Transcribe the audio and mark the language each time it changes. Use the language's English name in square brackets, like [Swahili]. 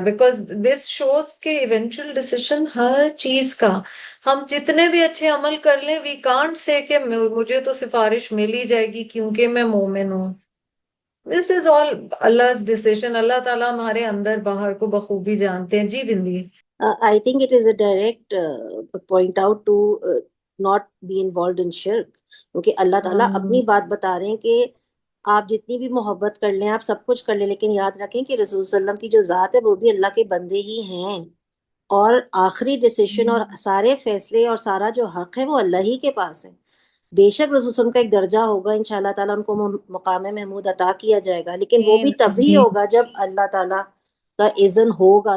[English] because this shows [Urdu] کہ eventual decision ہر چیز کا، ہم جتنے بھی اچھے عمل کر لیں، [English] we can't say [Urdu] کہ مجھے تو سفارش مل ہی جائے گی کیونکہ میں مومن ہوں. [English] This is all Allah's decision. [Urdu] اللہ تعالیٰ ہمارے اندر باہر کو بخوبی جانتے ہیں. جی بندی. [English] I think it is a direct point out to not be involved in shirk. [Urdu] کیونکہ اللہ تعالیٰ اپنی بات بتا رہے ہیں کہ آپ جتنی بھی محبت کر لیں، آپ سب کچھ کر لیں، لیکن یاد رکھیں کہ رسول صلی اللہ علیہ وسلم کی جو ذات ہے وہ بھی اللہ کے بندے ہی ہیں، اور آخری ڈیسیشن اور سارے فیصلے اور سارا جو حق ہے وہ اللہ ہی کے پاس ہے. بے شک رسول صلی اللہ علیہ وسلم کا ایک درجہ ہوگا، انشاءاللہ تعالیٰ ان کو مقام محمود عطا کیا جائے گا، لیکن وہ بھی تبھی ہوگا جب اللہ تعالیٰ کا اذن ہوگا.